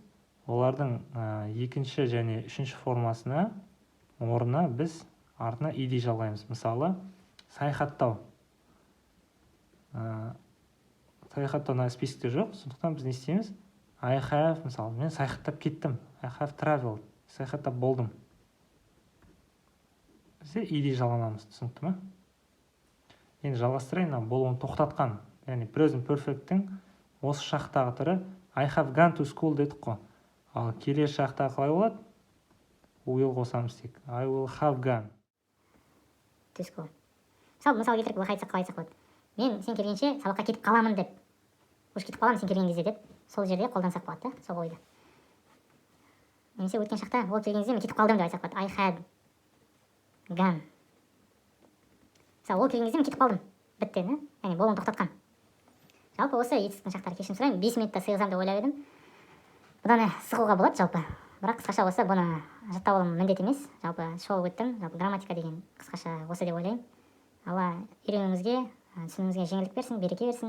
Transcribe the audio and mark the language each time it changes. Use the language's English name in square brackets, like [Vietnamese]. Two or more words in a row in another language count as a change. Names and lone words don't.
[Kazakh] Олардың екінші және үшінші формасына орнына біз артына ed жалғаймыз. Мысалы, саяхаттау. Саяхаттау списокте жоқ, сондықтан біз не істейміз? [English] I have, [Kazakh] мысалы, мен саяхаттап кеттім. [English] I have traveled. [Kazakh] Саяхаттап болдым. Бізде ed жалғанамыз, түсінікті ме? Енді жалғастырайын, болуын тоқтатқан. Яғни [English] present perfect'тің [Kazakh] осы шақтағы түрі [English] I have gone to school [Kazakh] дедік қой. Ал келесі шақта қалай болады? Will қосамыз тек. [English] I will have gone to school. [Kazakh] Мысалы келтіріп қалай айтсақ болады. Мен сен келгенше сабаққа кетіп қаламын деп. Өш кетіп қаламын сен келген кезде деп. Сол жерде қолдансақ болады, сол ойды. Немесе өткен шақта ол келген кезде мен кетіп қалдым деп айтсақ болады. [English] I had gone. [Kazakh] Мысалы, ол келген кезде мен кетіп қалдым. Бітті, яғни болуын тоқтатқан. Жалпы осы етістіктің шақтары, кешірім сұраймын, 5 минутта сыйғызам деп ойлап едім. Бұдан сығуға болады жалпы. Бірақ қысқаша осы, бұны жаттап алу міндет емес. Жалпы шолып өттім. Жалпы грамматика деген қысқаша осы деп ойлаймын. Алла үйренуіңізге, түсінуіңізге жеңілдік берсін, береке берсін.